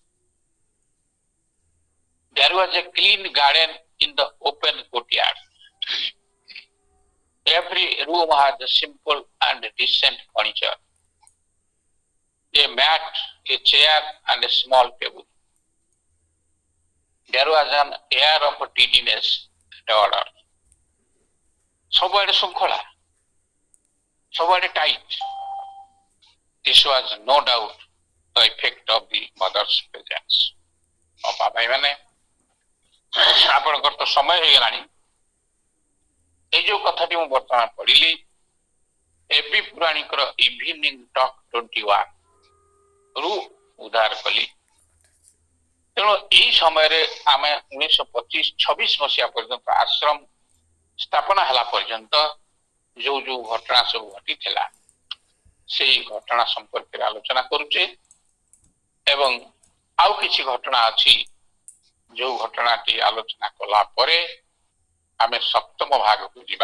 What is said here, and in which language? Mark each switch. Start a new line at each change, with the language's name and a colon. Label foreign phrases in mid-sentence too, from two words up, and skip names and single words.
English: There was a clean garden in the open courtyard. Every room had a simple and decent furniture, a mat, a chair, and a small table. There was an air of tidiness and order.
Odia: ସବୁଆଡେ ଶୃଙ୍ଖଳା, ସବୁଆଡେ tight.
English: This was no doubt the effect of the mother's presence.
Odia: ଅପା ଭାଇ ମାନେ ଆପଣଙ୍କର ତ ସମୟ ହେଇଗଲାଣି। ଏଇ ଯୋଉ କଥାଟି ମୁଁ ବର୍ତ୍ତମାନ ପଢିଲି ଏବି ପୁରାଣିକର ଇଭିନିଂ ଟକ୍ 21 ରୁ ଉଦ୍ଧାର କଲି। ତେଣୁ ଏଇ ସମୟରେ ଆମେ 1925-26 ମସିହା ପର୍ଯ୍ୟନ୍ତ ଆଶ୍ରମ ସ୍ଥାପନା ହେଲା ପର୍ଯ୍ୟନ୍ତ ଯୋଉ ଯୋଉ ଘଟଣା ସବୁ ଘଟିଥିଲା ସେଇ ଘଟଣା ସମ୍ପର୍କରେ ଆଲୋଚନା କରୁଛେ ଏବଂ ଆଉ କିଛି ଘଟଣା ଅଛି ଯୋଉ ଘଟଣାଟି ଆଲୋଚନା କଲା ପରେ ଆମେ ସପ୍ତମ ଭାଗକୁ ଯିବା।